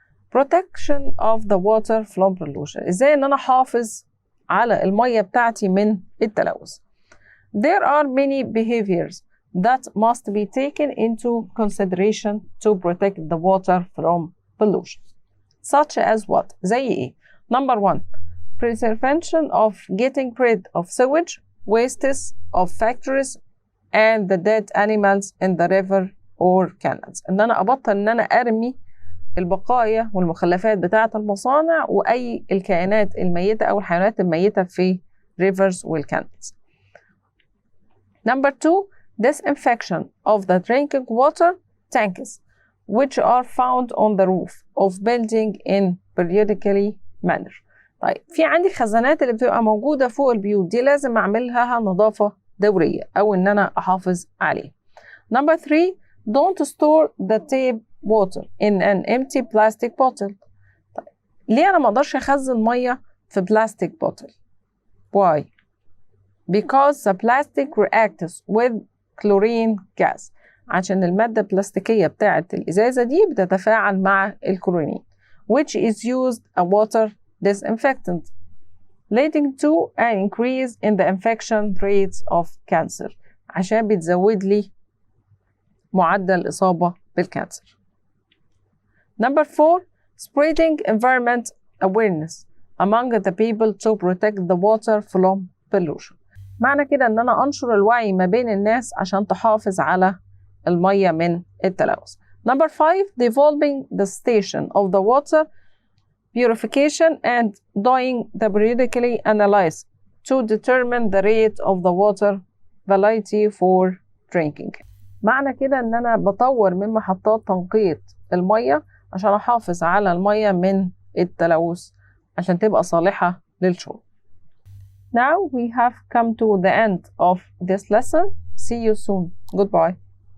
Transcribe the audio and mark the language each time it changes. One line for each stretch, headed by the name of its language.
English: protection of the water from pollution.
Arabic: ازاي ان انا احافظ على المية بتاعتي من التلوث؟
English: There are many behaviors that must be taken into consideration to protect the water from pollution. Such as what?
Arabic: زي ايه؟
English: Number 1, prevention of getting rid of sewage, wastes of factories and the dead animals in the river or canals.
Arabic: ان انا ابطل ان انا ارمي البقايا والمخلفات بتاعة المصانع وأي الكائنات الميتة أو الحيوانات الميتة في rivers والcanals.
English: Number 2, disinfection of the drinking water tanks which are found on the roof of building in periodically manner.
Arabic: طيب في عندي خزانات اللي بتبقى موجودة فوق البيوت دي لازم أعملها نظافة دورية أو إن أنا أحافظ عليه.
English: Number 3, don't store the tap water in an empty plastic bottle.
Arabic: طيب ليه أنا ما أقدرش أخزن مية في plastic bottle؟
English: Why? Because the plastic reacts with chlorine gas.
Arabic: عشان المادة البلاستيكية بتاعة الإزازة دي بتتفاعل مع الكلورين
English: which is used a water disinfectant leading to an increase in the infection rates of cancer.
Arabic: عشان بتزود لي معدل الإصابة بالكانسر.
English: Number 4, spreading environment awareness among the people to protect the water from pollution.
Arabic: معنى كده ان انا انشر الوعي ما بين الناس عشان تحافظ على المية من التلوث.
English: Number 5, developing the station of the water purification and doing the periodically analysis to determine the rate of the water quality for drinking.
Arabic: معنى كده ان انا بطور من محطات تنقية المية عشان احافظ على المية من التلوث عشان تبقى صالحة للشرب.
English: Now we have come to the end of this lesson. See you soon. Goodbye.